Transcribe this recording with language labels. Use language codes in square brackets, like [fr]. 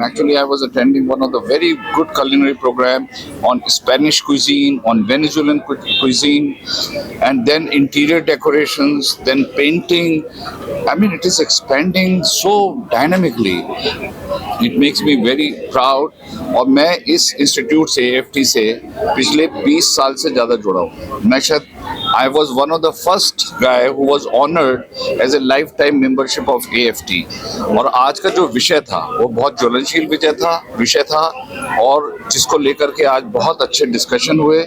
[en] Actually, I was attending one of the very good culinary program on Spanish cuisine, on Venezuelan cuisine, and then interior decorations, then painting. I mean, it is expanding so dynamically. It makes me very proud. [hi] और मैं इस institute से AFT से पिछले 20 साल से ज़्यादा जुड़ा हूँ. मैं शायद [en] I was one of the first guy who was honored as a lifetime membership of AFT. [hi] और आज का जो विषय था वो बहुत ज्वलनशील विषय था और जिसको लेकर के आज बहुत अच्छे डिस्कशन हुए.